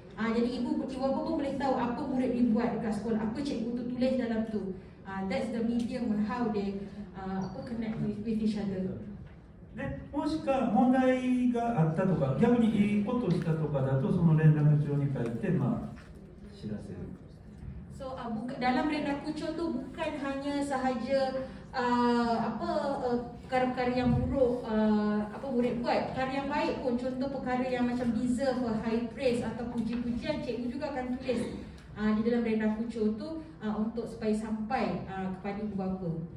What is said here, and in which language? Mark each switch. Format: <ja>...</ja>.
<ms>Jadi ibu bapa pun boleh tahu apa murid dibuat dekat sekolah, apa cikgu tu tulis dalam tu.</ms> <en>That's the medium on how they connect with each other.</en> <ja>でもしか問題があったとか、逆にいいことをしたとかだと、その連絡帳に書いて、知らせる。</ja> <ms>So dalam renrakucho tu bukan hanya sahaja perkara-perkara yang buruk murid buat, perkara yang baik pun, contoh perkara yang macam</ms> <en>deserve high praise</en> <ms>atau puji-pujian, cikgu juga akan tulis di dalam renrakucho tu untuk supaya sampai kepada ibu bapa.</ms>